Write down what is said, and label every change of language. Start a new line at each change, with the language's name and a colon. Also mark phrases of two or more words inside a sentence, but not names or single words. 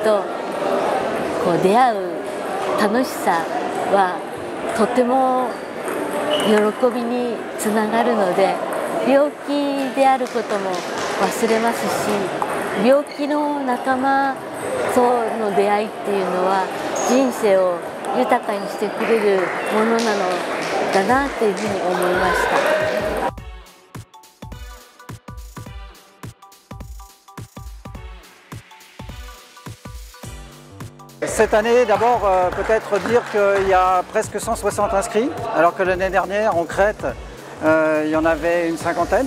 Japanese: と出会う楽しさはとても喜びにつながるので、病気であることも忘れますし、病気の仲間との出会いっていうのは人生を豊かにしてくれるものなのだなというふうに思いました。
French: Cette année, d'abord, peut-être dire qu'il y a presque 160 inscrits, alors que l'année dernière, en Crète, il y en avait une cinquantaine.